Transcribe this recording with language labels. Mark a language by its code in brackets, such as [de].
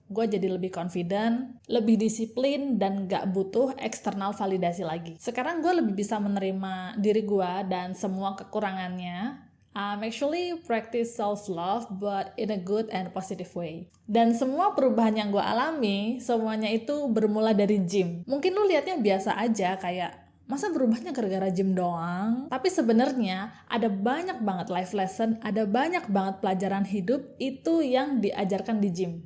[id] Gue jadi lebih confident, lebih disiplin, dan gak butuh eksternal validasi lagi. Sekarang gue lebih bisa menerima diri gue dan semua kekurangannya. [en] I'm actually practice self-love, but in a good and positive way. [id] Dan semua perubahan yang gue alami, semuanya itu bermula dari gym. Mungkin lu liatnya biasa aja, kayak masa berubahnya gara-gara gym doang? Tapi sebenarnya ada banyak banget life lesson, ada banyak banget pelajaran hidup itu yang diajarkan di gym.